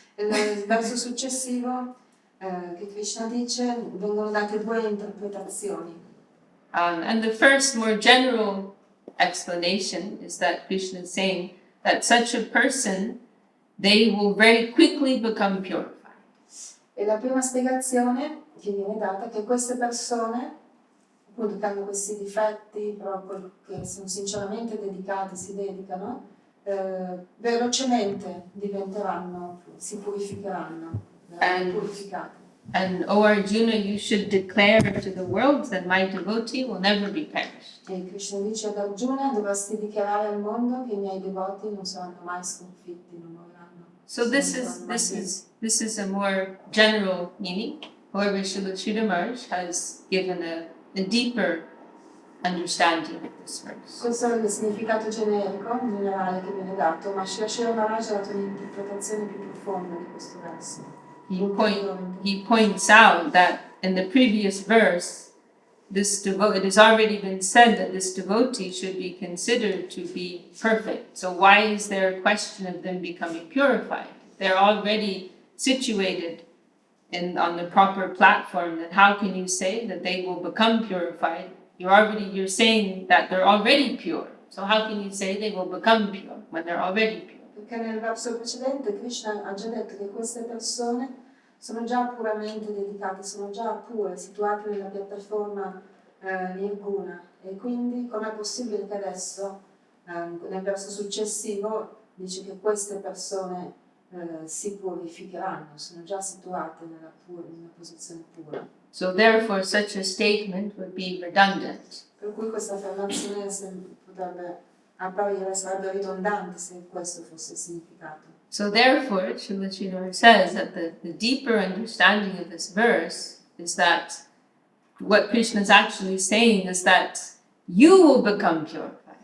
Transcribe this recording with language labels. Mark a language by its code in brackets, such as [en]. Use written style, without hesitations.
[it] Il verso successivo che Krishna dice, vengono date due interpretazioni. [en] And the first, more general explanation is that Krishna is saying that such a person, they will very quickly become purified. [it] E la prima spiegazione che viene data è che queste persone, appunto, che hanno questi difetti, però che sono sinceramente dedicate, si dedicano, velocemente si purificheranno, purificate. [en] And O Arjuna, you should declare to the world that my devotee will never be perished. [it] E Krishna dice ad Arjuna, dovresti dichiarare al mondo che i miei devoti non saranno mai sconfitti, non moriranno. [en] So this is a more general meaning. However, Srila Sridhar Maharaj has given a deeper understanding of this verse. [it] Questo è il significato generico, generale che viene dato, ma Srila Maharaj ha dato un'interpretazione più profonda di questo verso. [en] He points out that in the previous verse, it has already been said that this devotee should be considered to be perfect. So why is there a question of them becoming purified? They're already situated on the proper platform, then how can you say that they will become purified? You're saying that they're already pure. So how can you say they will become pure when they're already pure? [it] Perché nel verso precedente Krishna ha già detto che queste persone sono già puramente dedicate, sono già pure, situate nella piattaforma nirguna, e quindi com'è possibile che adesso, nel verso successivo, dice che queste persone si purificheranno, sono già situate in una posizione pura. [en] So therefore such a statement would be redundant. [it] Per cui questa affermazione potrebbe apparire, sarebbe ridondante se questo fosse il significato. [en] So therefore, Srila Sridhar says that the deeper understanding of this verse is that what Krishna is actually saying is that you will become purified.